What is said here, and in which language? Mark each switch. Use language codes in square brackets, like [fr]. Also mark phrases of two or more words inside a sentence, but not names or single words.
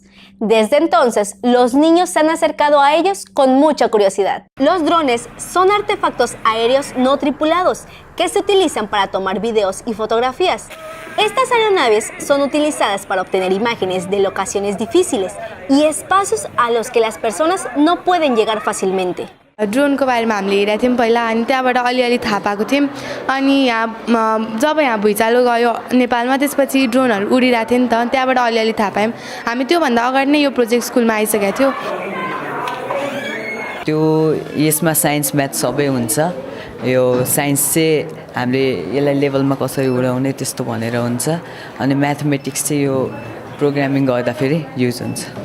[es] Desde entonces, los niños se han acercado a ellos con mucha curiosidad. Los drones son artefactos aéreos no tripulados que se utilizan para tomar videos y fotografías. Estas aeronaves son utilizadas para obtener imágenes de locaciones difíciles y espacios a los que las personas no pueden llegar fácilmente. [ne] ड्रोनको बारेमा हामीले हेरेका थियौँ पहिला अनि त्यहाँबाट अलिअलि थाहा पाएको थियौँ अनि जब यहाँ भुइँचालो गयो नेपालमा त्यसपछि ड्रोनहरू उडिरहेको थियो नि त त्यहाँबाट अलिअलि थाहा पायौँ हामी त्योभन्दा अगाडि नै यो प्रोजेक्ट स्कुलमा आइसकेको थियो त्यो यसमा [en] science math [ne] सबै हुन्छ यो साइन्स चाहिँ हामीले यसलाई लेभलमा कसरी उडाउने त्यस्तो भनेर हुन्छ अनि म्याथमेटिक्स चाहिँ यो प्रोग्रामिङ गर्दाखेरि युज हुन्छ